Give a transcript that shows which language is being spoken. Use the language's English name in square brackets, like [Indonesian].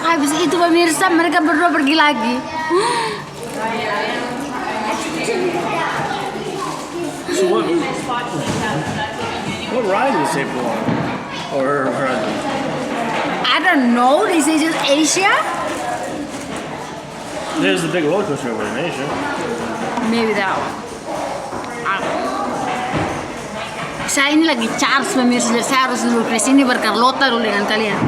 [Indonesian] Habis itu pemirsa mereka berdua pergi lagi. [English] So what ride did you say for or her husband? I don't know. They say just Asia. There's the big roller coaster over in Asia. Maybe that one. [Indonesian] Saya ini lagi charge pemirsa, saya harus dulu ke sini berkarlota dulu dengan kalian.